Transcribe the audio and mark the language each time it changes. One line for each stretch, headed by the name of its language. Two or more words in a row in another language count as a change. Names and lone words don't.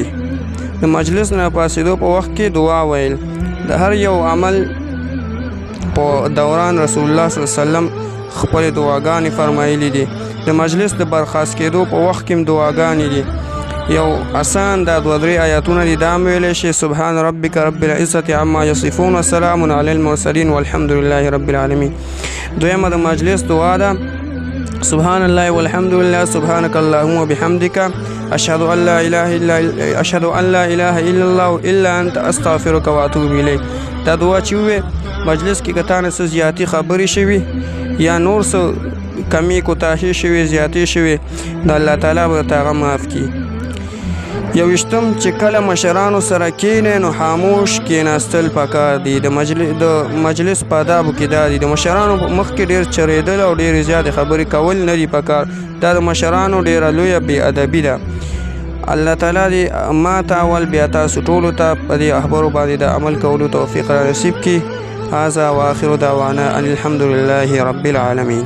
Pashto: د مجلس نه پاسېدو په وخت کې دعا ویل د هر یو عمل په دوران
Arabic: رسول الله صلی الله علیه وسلم
Pashto: خپل دعاګانې فرمایلی دي. د مجلس د برخاست کېدو په وخت کې دعاګانې دي. یو آسان دا 2-3 آیاتونه دي، دا ویلی شي
Arabic: سبحان ربک رب العزة عما یصفون وسلام علی المرسلین والحمد لله رب العالمین.
Pashto: دویمه د مجلس دعا ده
Arabic: سبحان الله والحمد لله سبحانك اللهم وبحمدك اشهد ان لا اله الا الله الا انت استغفرك واتوب الیک.
Pashto: دا دعا چې وي مجلس کې کتانه څه زیاتی خبرې شوي یا نور څه کمی کوتاهی شوي زیاتی شوي د الله تعالی به تاغه معاف کی. یوشتم چې کله مشرانو سره کینې نو خاموش کیناستل پکار دي. د مجلس په آدابو کې دا دي د مشرانو مخ کې ډیر چریدل او ډیر زیات خبرې کول نه دي پکار. دا د مشرانو ډیره لویه بې ادبي ده. الله تعالی دې ما ته اول بیا تاسو ټولو ته په دې اخبارو باندې د عمل کولو توفیق را نصیب کړي.
Arabic: هذا واخر دعوانا ان الحمد لله رب العالمین.